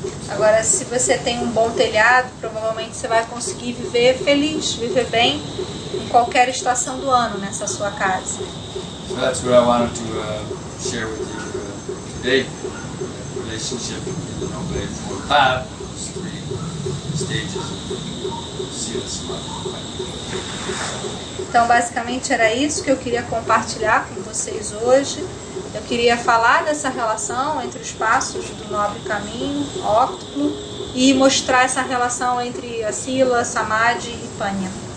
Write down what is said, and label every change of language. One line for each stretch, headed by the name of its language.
Portuguese: Agora, se você tem um bom telhado, provavelmente você vai conseguir viver feliz, viver bem em qualquer estação do ano nessa sua casa.
English: So that's what I wanted to share with you today. The relationship in the Noble Eightfold Path, those 3 stages of Sila Samadhi.
Portuguese: Então, basicamente era isso que eu queria compartilhar com vocês hoje. Eu queria falar dessa relação entre os passos do Nobre Caminho, óctuplo, e mostrar essa relação entre a Sila, Samadhi e Panya.